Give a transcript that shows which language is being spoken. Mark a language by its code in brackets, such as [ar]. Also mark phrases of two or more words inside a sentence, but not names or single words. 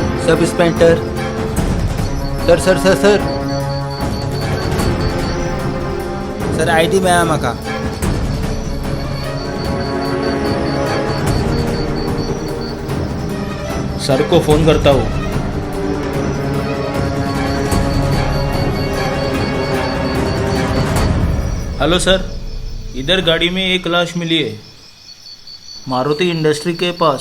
[en] sub inspector sir sir sir sir [kok] सर आयडी मेळ्ळा म्हाका. [hi] सर को फोन करता हूँ. हेलो सर, इधर गाड़ी में एक लाश मिली है मारुति इंडस्ट्री के पास.